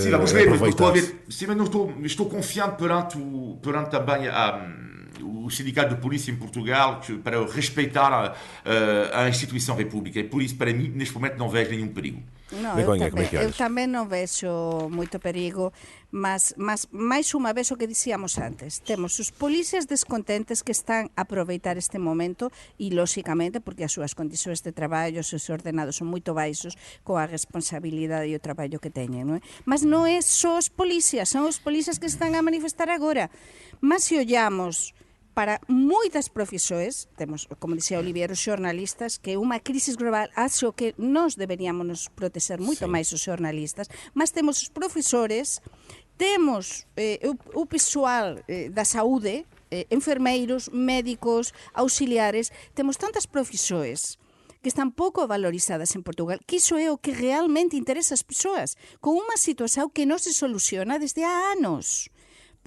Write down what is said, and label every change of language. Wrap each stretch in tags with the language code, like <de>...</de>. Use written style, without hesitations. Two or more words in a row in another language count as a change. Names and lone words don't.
<pt>sim, vamos ver, mas estou confiante perante também o Sindicato de Polícia em Portugal para respeitar a instituição República. E por isso, para mim, neste momento, não vejo nenhum perigo.</pt> <gl>Não, eu também não vejo muito perigo, mas mais uma vez o que dizíamos antes, temos os polícias descontentes que están a aproveitar este momento e, lóxicamente, porque as súas condições de traballo, os seus ordenados son moito baixos con a responsabilidade e o traballo que teñen, non é? Mas non é só os polícias, son os polícias que están a manifestar agora. Mas se ollamos para moitas profesións, temos, como dixía Olivier, os xornalistas, que unha crisis global acho que nós deberíamos nos proteger moito máis os xornalistas, mas temos os profesores, temos o pessoal da saúde, enfermeiros, médicos, auxiliares, temos tantas profesións que están pouco valorizadas en Portugal, que iso é o que realmente interesa as persoas, con unha situación que non se soluciona desde há anos.</gl>